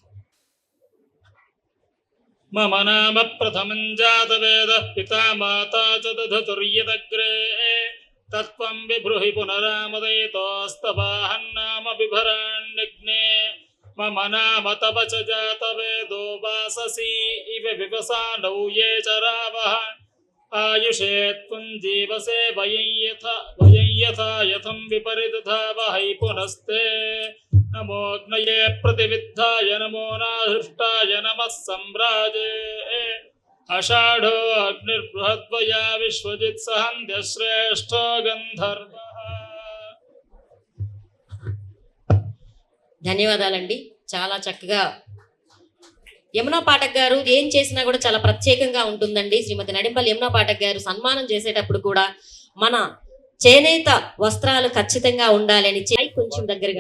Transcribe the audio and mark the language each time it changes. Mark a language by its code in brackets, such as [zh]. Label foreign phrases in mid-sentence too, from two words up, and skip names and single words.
[sa] మమ నామ ప్రథమం జాత వేద పితా మాతా చ దధతుర్యదగ్రే తత్వం విబ్రూహి పునరామదయతోస్తవాహన్నామ బిభరాణ్యగ్నే మమ నామ తవ చ జాత వేదో వాససి ఇవ వివసానౌ ఏ చ రావః ఆయుషే త్వం జీవసే వయం यथा यथं विपरितधावहै पुनस्ते नमोऽग्नये प्रतिविद्धाय नमो नाधृष्टाय नमः सम्राजे आषाढो अग्निर्बृहद्वया विश्वजित् सहन्त्यश्रेष्ठो गन्धर्वः. [te] ధన్యవాదాలండి. చాలా చక్కగా యమునా పాఠక్ గారు ఏం చేసినా కూడా చాలా ప్రత్యేకంగా ఉంటుందండి. శ్రీమతి నడింపల్లి యమునా పాఠక్ గారు సన్మానం చేసేటప్పుడు కూడా మన చేనేత వస్త్రాలు ఖచ్చితంగా ఉండాలని కొంచెం దగ్గరగా